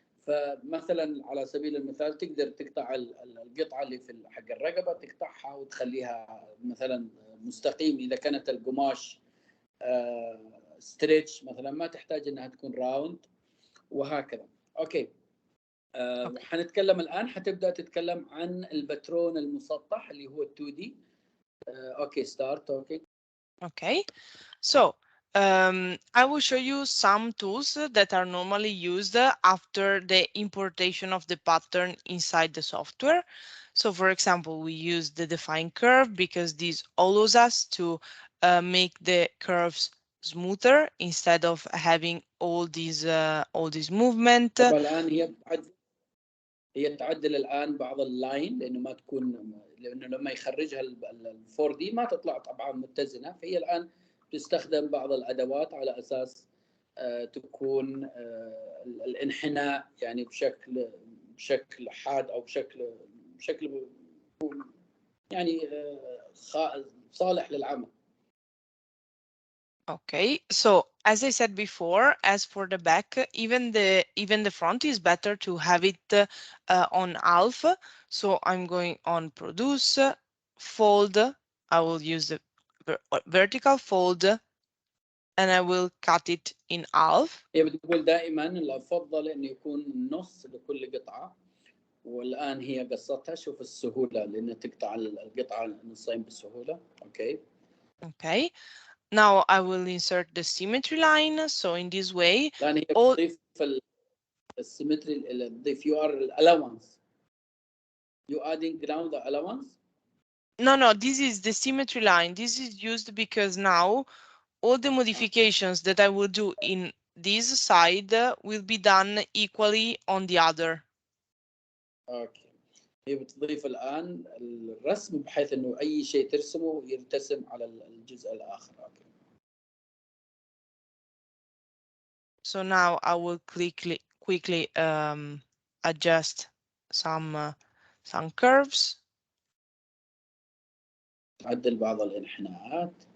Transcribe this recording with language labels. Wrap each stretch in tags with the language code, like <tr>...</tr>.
<ar>فمثلا على سبيل المثال تقدر تقطع القطعه اللي في حق الرقبه، تقطعها وتخليها مثلا مستقيم اذا كانت القماش ستريتش مثلا، ما تحتاج انها تكون راوند وهكذا. اوكي. حنتكلم الان، حتبدا تتكلم عن البترون المسطح اللي هو 2D.</ar> <en>Okay start. Okay. So I will show you some tools that are normally used after the importation of the pattern inside the software. So for example, we use the define curve because this allows us to make the curves smoother instead of having all these movement.</en> <ar>طبعا الآن هي تعدل الآن بعض اللاين لأنه ما تكون، لأنه لما يخرجها ال 4D ما تطلع طبعا متزنة، فهي الآن تستخدم بعض الأدوات على أساس تكون الانحناء يعني بشكل حاد أو بشكل يعني صالح للعمل.</ar> <en>Okay, so as I said before, as for the back, even the front is better to have it on half. So I'm going on produce, fold. I will use the vertical fold, and I will cut it in half.</en> <ar>هي بتقول دائما الأفضل إنه يكون نص لكل قطعة، والآن هي قصتها. شوف السهولة لأن تقطع القطعة نصين بسهولة.</ar> <en>Okay. Okay. Now I will insert the symmetry line. So in this way,</en> <ar>الآن هي تضيف السيمتري، تضيف allowance.</ar> <en>You adding now the allowance? No, this is the symmetry line. This is used because now all the modifications that I will do in this side will be done equally on the other. Okay.</en> <ar>هي بتضيف الان الرسم بحيث انه اي شيء ترسمه يرتسم على الجزء الاخر.</ar> <en>Okay. So now I will quickly adjust some curves.</en> <ar>عدل بعض الانحناءات.</ar>